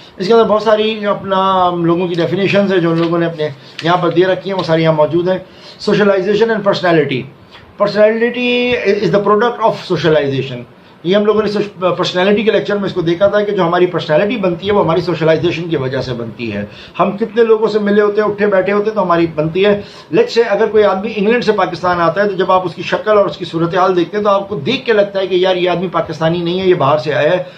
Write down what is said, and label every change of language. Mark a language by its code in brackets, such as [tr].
[ur] اس کے اندر بہت ساری اپنا لوگوں کی ڈیفینیشنز ہیں جو ان لوگوں نے اپنے یہاں پر دے رکھی ہیں, وہ ساری یہاں موجود ہیں. Socialisation and personality. [en] Personality is the product of socialization. [ur] یہ ہم لوگوں نے پرسنالٹی کے لیکچر میں اس کو دیکھا تھا کہ جو ہماری پرسنالٹی بنتی ہے وہ ہماری سوشلائزیشن کی وجہ سے بنتی ہے. ہم کتنے لوگوں سے ملے ہوتے ہیں, اٹھے بیٹھے ہوتے ہیں, تو ہماری بنتی ہے. لیٹس سے اگر کوئی آدمی انگلینڈ سے پاکستان آتا ہے تو جب آپ اس کی شکل اور اس کی صورتحال دیکھتے ہیں تو آپ کو دیکھ کے لگتا ہے کہ یار یہ آدمی پاکستانی نہیں ہے, یہ باہر سے آیا ہے.